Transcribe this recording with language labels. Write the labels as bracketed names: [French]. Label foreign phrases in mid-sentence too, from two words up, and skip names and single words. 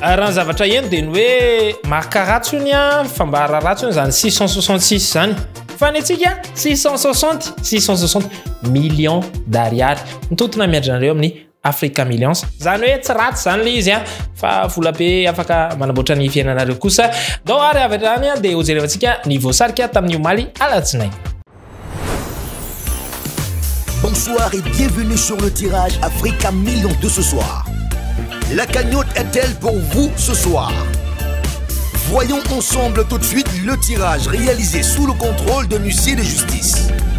[Malagasy] Raha ny zavatra eny dia ny hoe mahakaratso iny fambaharatso iny zany 666 zany fa ny antsika 660 [French] millions d'ariary [Malagasy] mitotona miandranareo amin'ny Africa Millions. Zany hoe tsy ratsy zany le izy fa vola be afaka manamboatra ny fiainanareo kosa. Dao ary avy hatrany dia hojerevantsika ny voasarika tamin'ny omaly alatsinainy. [French] Bonsoir et bienvenue sur le tirage Africa Millions de ce soir. La cagnotte est-elle pour vous ce soir? Voyons ensemble tout de suite le tirage réalisé sous le contrôle d'un huissier de justice.